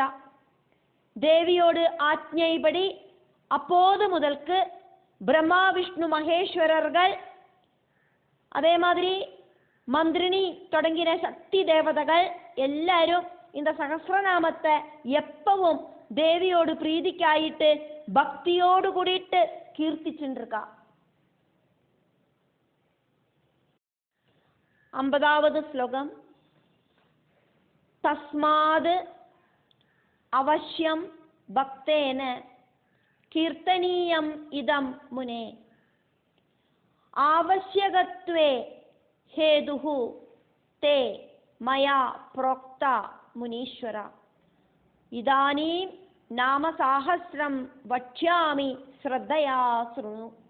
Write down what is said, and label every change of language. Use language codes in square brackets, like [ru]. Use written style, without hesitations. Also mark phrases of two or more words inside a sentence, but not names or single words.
[ta] தேவியோடு ஆத்ஞைப்படி அப்போது முதல்க்கு பிரம்மா விஷ்ணு மகேஸ்வரர்கள் அதே மாதிரி மந்திரினி தொடங்கின சக்தி தேவதைகள் எல்லாரும் இந்த சகஸ்ரநாமத்தை எப்பவும் தேவியோடு பிரீதிக்காயிட்டு பக்தியோடு கூடிட்டு கீர்த்திச்சுருக்கா. 50வது ஸ்லோகம். [sa] தஸ்மாத் अवश्यं भक्तेन कीर्तनीयम् इदं मुने आवश्यकत्वे हेतुः ते मया प्रोक्ता मुनीश्वर इदानीं नामसाहस्रं वक्ष्यामि श्रद्धया शृणु।